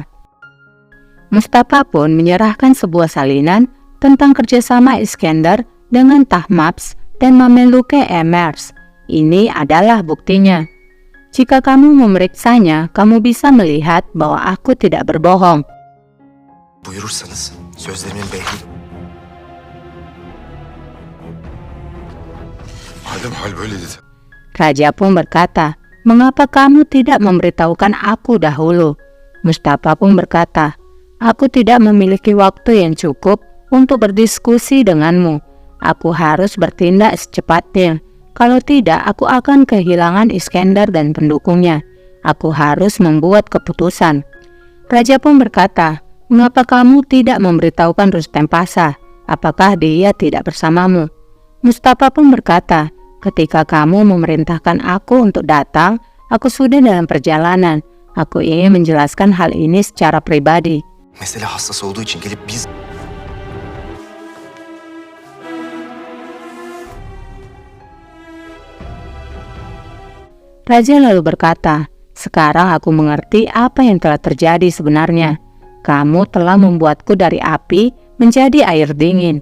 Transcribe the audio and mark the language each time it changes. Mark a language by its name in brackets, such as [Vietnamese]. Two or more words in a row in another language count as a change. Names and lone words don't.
[Indonesian] Mustafa pun menyerahkan sebuah salinan tentang kerjasama Iskandar dengan Tahmaps dan Mameluke Emers. Ini adalah buktinya. Jika kamu memeriksanya, kamu bisa melihat bahwa aku tidak berbohong. [Turkish] buyurursanız sözlerimin behli. Madem hal böyle dedi. [Indonesian] Raja pun berkata, mengapa kamu tidak memberitahukan aku dahulu? Mustafa pun berkata, aku tidak memiliki waktu yang cukup untuk berdiskusi denganmu. Aku harus bertindak secepatnya. Kalau tidak, aku akan kehilangan Iskandar dan pendukungnya. Aku harus membuat keputusan. Raja pun berkata, mengapa kamu tidak memberitahukan Rustem Pasha? Apakah dia tidak bersamamu? Mustafa pun berkata, ketika kamu memerintahkan aku untuk datang, aku sudah dalam perjalanan. Aku ingin menjelaskan hal ini secara pribadi. [Turkish] Mesele hassas olduğu için gelip biz... [Indonesian] Raja lalu berkata, sekarang aku mengerti apa yang telah terjadi sebenarnya. Kamu telah membuatku dari api menjadi air dingin.